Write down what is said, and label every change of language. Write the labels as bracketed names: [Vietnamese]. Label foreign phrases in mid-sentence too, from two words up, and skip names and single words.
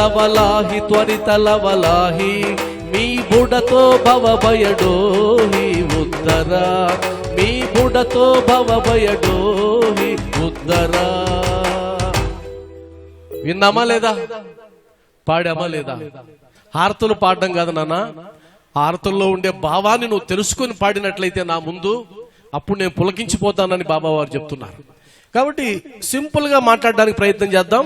[Marathi] लवलाही मी बुडतो भव भयडोही उद्धरा मी बुडतो भव भयडोही ఉద్దరా. [Telugu] విన్నామా లేదా? పాడామా లేదా? హారతులు పాడడం కాదు నాన్న, హారతుల్లో ఉండే భావాన్ని నువ్వు తెలుసుకొని పాడినట్లయితే నా ముందు అప్పుడు నేను పులకించిపోతానని బాబా వారు చెప్తున్నారు. కాబట్టి సింపుల్ గా మాట్లాడడానికి ప్రయత్నం చేద్దాం.